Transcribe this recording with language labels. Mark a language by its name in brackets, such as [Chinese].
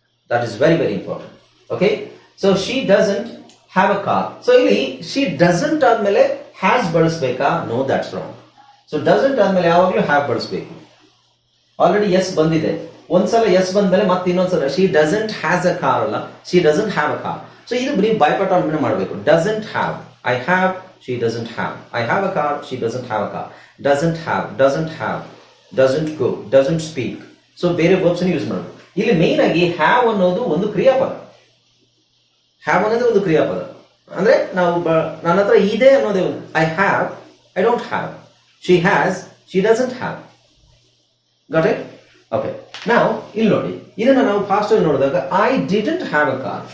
[English] That is very, very important. Okay, so she doesn't have a car. [Kannada] So ಇಲ್ಲಿ she doesn't ಆದ್ಮೇಲೆ has ಬಳಸಬೇಕಾ? [English] No, that's wrong. [Kannada] So doesn't ಆದ್ಮೇಲೆ ಯಾವಾಗಲೂ have ಬಳಸಬೇಕು. Already S ಬಂದಿದೆ. ಒಂದ್ಸಲ S ಬಂದ್ಮೇಲೆ ಮತ್ತೆ ಇನ್ನೊಂದ್ಸಲ [English] she doesn't has a car [Kannada] ಅಲ್ಲ, [English] she doesn't have a car. [Kannada] So ಇದು ಬರೀ ಬಾಯ್ಪಾಠ ಮಾಡಬೇಕು. [English] doesn't have, I have, she doesn't have. I have a car, she doesn't have a car. doesn't have, doesn't go, doesn't speak. [Kannada] So ಬೇರೆ verbs use ಮಾಡೋದು. ಇಲ್ಲಿ main ಆಗಿ have ಅನ್ನೋದು ಒಂದು ಕ್ರಿಯಾಪದ. ಹ್ಯಾವ್ ಅನ್ನೋದು ಒಂದು ಕ್ರಿಯಾಪದ. ಅಂದ್ರೆ ನಾವು ನನ್ನ ಹತ್ರ ಇದೆ ಅನ್ನೋದೇ ಒಂದು. [English] I have, I don't have. She has, she doesn't have. Got it? [Kannada] Okay, ನಾವು ಇಲ್ಲಿ ನೋಡಿ, ಇದನ್ನ ನಾವು ಫಾಸ್ಟ್ ಆಗಿ ನೋಡಿದಾಗ [English] I didn't have a car.